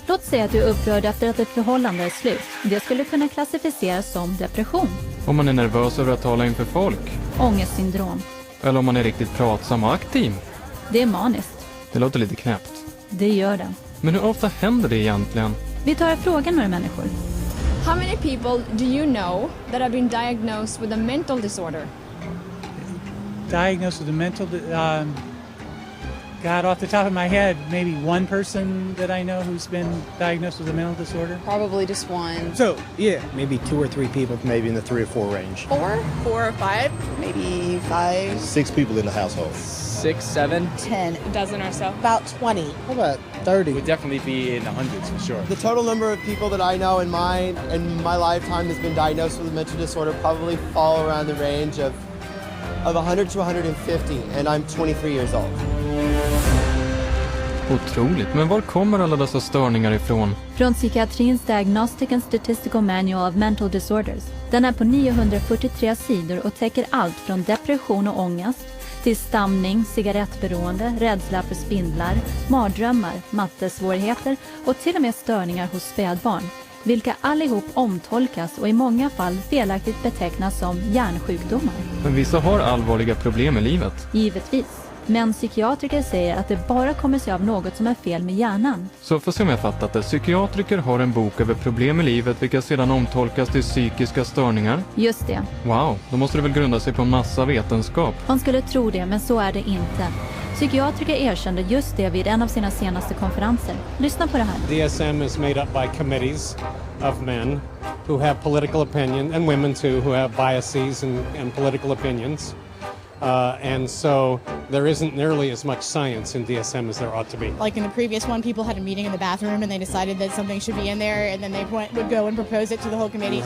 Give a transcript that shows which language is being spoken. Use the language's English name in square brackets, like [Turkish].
[Swedish] Låt säga att du är upprörd efter att ett förhållande är slut. Det skulle kunna klassificeras som depression. Om man är nervös över att tala inför folk. Ångestsyndrom. Eller om man är riktigt pratsam och aktiv. Det är maniskt. Det låter lite knäppt. Det gör det. Men hur ofta händer det egentligen? Vi tar frågan några människor. [English] How many people do you know that have been diagnosed with a mental disorder? Diagnosed with a mental God, off the top of my head, maybe one person that I know who's been diagnosed with a mental disorder. Probably just one. So, yeah. Maybe 2 or 3 people, maybe in the 3 or 4 range. 4 or 5, maybe 5. 6 people in the household. 6, 7. 10. A dozen or so. About 20. How about 30? Would definitely be in the hundreds for sure. The total number of people that I know in my lifetime has been diagnosed with a mental disorder probably fall around the range of 100 to 150, and I'm 23 years old. [Swedish] Otroligt, men var kommer alla dessa störningar ifrån? Från Psykiatrins Diagnostic and Statistical Manual of Mental Disorders. Den är på 943 sidor och täcker allt från depression och ångest till stamning, cigarettberoende, rädsla för spindlar, mardrömmar, mattesvårigheter och till och med störningar hos spädbarn, vilka allihop omtolkas och i många fall felaktigt betecknas som hjärnsjukdomar. Men vissa har allvarliga problem i livet. Givetvis. Men psykiatriker säger att det bara kommer sig av något som är fel med hjärnan. Så för som jag fattat det, psykiatriker har en bok över problem i livet vilka sedan omtolkas till psykiska störningar. Just det. Wow, då måste det väl grunda sig på en massa vetenskap. Man skulle tro det, men så är det inte. Psykiatriker erkände just det vid en av sina senaste konferenser. Lyssna på det här. [English] DSM is made up by committees of men who have political opinion, and women too, who have biases and political opinions. And so there isn't nearly as much science in DSM as there ought to be. Like in the previous one, people had a meeting in the bathroom and they decided that something should be in there, and then they would go and propose it to the whole committee.